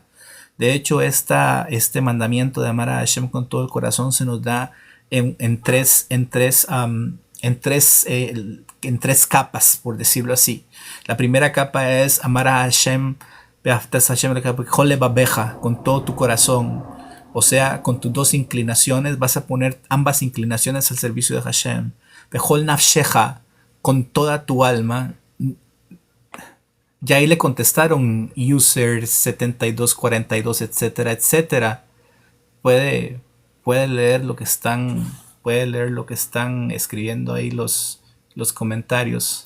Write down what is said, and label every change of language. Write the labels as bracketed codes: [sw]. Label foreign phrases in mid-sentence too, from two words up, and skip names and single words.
[es] De hecho, este mandamiento de amar a Hashem con todo el corazón se nos da en tres capas, por decirlo así. La primera capa es amar a Hashem con todo tu corazón. O sea, con tus dos inclinaciones vas a poner ambas inclinaciones al servicio de Hashem. [he] בכל נפשך, [es] con toda tu alma. Ya ahí le contestaron user 7242, etcétera, etcétera. Puede leer lo que están escribiendo ahí los comentarios.